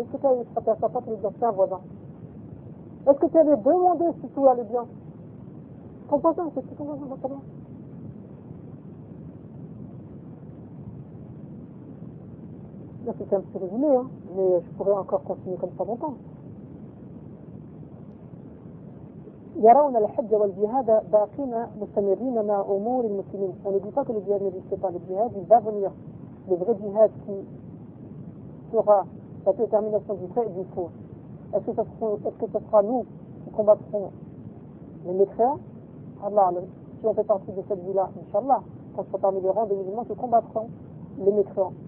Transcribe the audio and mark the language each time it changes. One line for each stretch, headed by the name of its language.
French: Est-ce que tu as allé frapper à sa porte et lui dire, c'est un voisin? Est-ce que tu allais demander si tout allait bien? Ton voisin, c'est tout ton voisin, va très bien. Là, c'était un petit résumé, hein. Mais je pourrais encore continuer comme ça longtemps.
Arabic: يرون الحج والجهاد باقين مستمرين مع أمور المسلمين.
French: On ne dit pas que le djihad n'existe pas. Le djihad, il va venir. Le vrai djihad qui sera la détermination du vrai et du faux. Est-ce que ce sera nous qui combattrons les mécréants? Allah, si on fait partie de cette vie-là, Inch'Allah, qu'on soit parmi les rangs des musulmans qui combattront les mécréants.